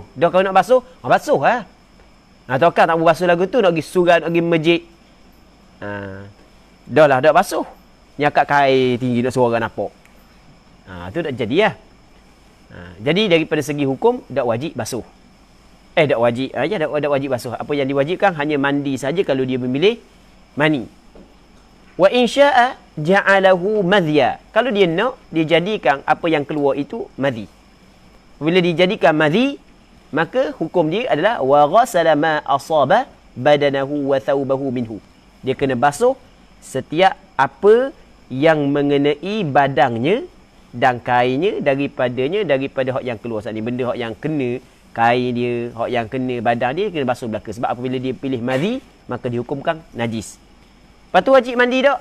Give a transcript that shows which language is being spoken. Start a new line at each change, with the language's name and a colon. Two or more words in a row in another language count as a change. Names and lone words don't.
Malay: Dah kalau nak basuh, basuh lah. Atau kan tak mau basuh lagu tu, nak pergi surat, nak pergi masjid. Dah lah, tak basuh. Nyakat kain tinggi, nak suara nampak. Tu tak jadi lah. Jadi daripada segi hukum, tak wajib basuh. Tak wajib. Tak wajib basuh. Apa yang diwajibkan, hanya mandi saja kalau dia memilih mani.
Arabic: وإن شاء جعله مذيا.
Malay: Kalau dia nak, dia jadikan apa yang keluar itu madhi. Bila dijadikan madhi, maka hukum dia adalah
Arabic: وغسل ما أصاب بدنه وثوبه منه.
Malay: Dia kena basuh setiap apa yang mengenai badannya dan kainnya daripada hak yang keluar saat ni. Benda hak yang kena kain dia, hak yang kena badan dia, kena basuh belaka. Sebab apabila dia pilih madhi, maka dihukumkan najis. Lepas tu wajib mandi tak?